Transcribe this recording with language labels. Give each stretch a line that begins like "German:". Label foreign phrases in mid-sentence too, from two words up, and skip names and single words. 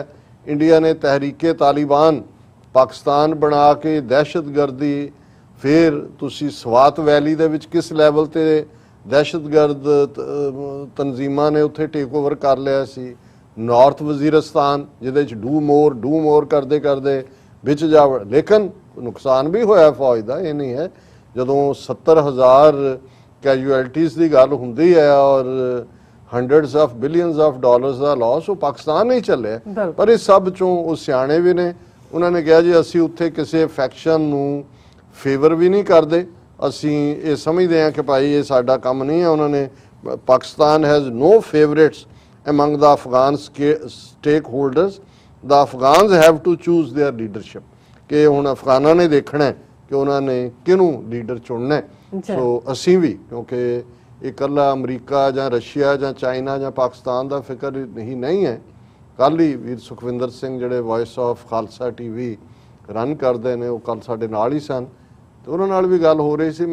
Punjabi: ਇੰਡੀਆ ਨੇ ਤਹਿਰੀਕੇ ਤਾਲਿਬਾਨ ਪਾਕਿਸਤਾਨ ਬਣਾ ਕੇ ਦਹਿਸ਼ਤਗਰਦੀ, ਫਿਰ ਤੁਸੀਂ ਸਵਾਤ ਵੈਲੀ ਦੇ ਵਿੱਚ ਕਿਸ ਲੈਵਲ ਤੇ ਦਹਿਸ਼ਤਗਰਦ ਤਨਜ਼ੀਮਾਂ ਨੇ ਉੱਥੇ
English: take over
Punjabi: ਕਰ ਲਿਆ ਸੀ। ਨਾਰਥ ਵਜ਼ੀਰਿਸਤਾਨ ਜਿਹਦੇ ਚ
English: do more
Punjabi: ਕਰਦੇ ਕਰਦੇ ਵਿੱਚ ਜਾ, ਲੇਕਿਨ ਨੁਕਸਾਨ ਵੀ ਹੋਇਆ ਫੌਜ ਦਾ, ਇਹ ਨਹੀਂ ਹੈ। ਜਦੋਂ 70,000 ਕੈਜੂਅਲਟੀਜ਼ ਦੀ ਗੱਲ ਹੁੰਦੀ ਹੈ ਔਰ
English: hundreds of billions of dollars
Punjabi: ਦਾ ਲਾਸ, ਉਹ ਪਾਕਿਸਤਾਨ ਨਹੀਂ ਚੱਲਿਆ। ਪਰ ਇਸ ਸਭ ਚੋਂ ਉਹ ਸਿਆਣੇ ਵੀ ਨੇ। ਉਹਨਾਂ ਨੇ ਕਿਹਾ ਜੀ ਅਸੀਂ ਉੱਥੇ ਕਿਸੇ ਫੈਕਸ਼ਨ ਨੂੰ ਫੇਵਰ ਵੀ ਨਹੀਂ ਕਰਦੇ, ਅਸੀਂ ਇਹ ਸਮਝਦੇ ਹਾਂ ਕਿ ਭਾਈ ਇਹ ਸਾਡਾ ਕੰਮ ਨਹੀਂ ਹੈ। ਉਹਨਾਂ ਨੇ
English: Pakistan has no favourites among the Afghan stakeholders, the Afghans have to choose their leadership,
Punjabi: ਕਿ ਹੁਣ ਅਫਗਾਨਾਂ ਨੇ ਦੇਖਣਾ ਕਿ ਉਹਨਾਂ ਨੇ ਕਿਹਨੂੰ ਲੀਡਰ ਚੁਣਨਾ। ਸੋ ਅਸੀਂ ਵੀ, ਕਿਉਂਕਿ ਇਹ ਇਕੱਲਾ ਅਮਰੀਕਾ ਜਾਂ ਰਸ਼ੀਆ ਜਾਂ ਚਾਈਨਾ ਜਾਂ ਪਾਕਿਸਤਾਨ ਦਾ ਫਿਕਰ ਨਹੀਂ ਹੈ। ਕੱਲ੍ਹ ਹੀ ਵੀਰ ਸੁਖਵਿੰਦਰ ਸਿੰਘ ਜਿਹੜੇ ਵੌਇਸ ਆਫ ਖਾਲਸਾ TV ਰਨ ਕਰਦੇ ਨੇ, ਉਹ ਕੱਲ੍ਹ ਸਾਡੇ ਨਾਲ ਹੀ ਸਨ ਤੇ ਉਹਨਾਂ ਨਾਲ ਵੀ ਗੱਲ ਹੋ ਰਹੀ ਸੀ।